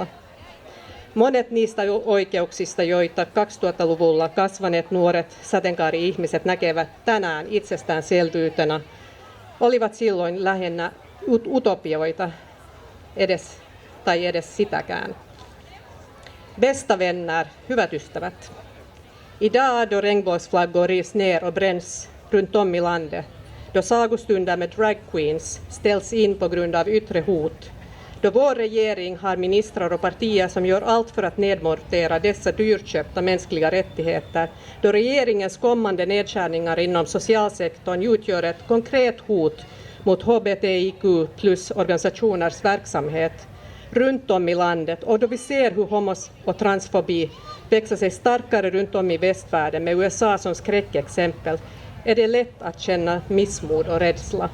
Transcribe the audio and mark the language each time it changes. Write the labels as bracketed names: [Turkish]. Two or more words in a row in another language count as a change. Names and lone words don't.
[Finnish] Monet niistä oikeuksista, joita 2000-luvulla kasvaneet nuoret sateenkaari-ihmiset näkevät tänään itsestäänselvyytenä, olivat silloin lähinnä utopioita edes sitäkään. [Swedish] Bästa vänner, [Finnish] hyvät ystävät. [Swedish] Idag då regnbågsflaggor rivs ner och bränns runt om i landet, då sagostunder med [English] drag queens [Swedish] ställs in på grund av yttre hot, då vår regering har ministrar och partier som gör allt för att nedmontera dessa dyrköpta mänskliga rättigheter, då regeringens kommande nedskärningar inom socialsektorn utgör ett konkret hot mot HBTIQ plus organisationers verksamhet, runt om i landet, och då vi ser hur homos- och transfobi växer sig starkare runt om i västvärlden med USA som skräckexempel, är det lätt att känna missmod och rädsla.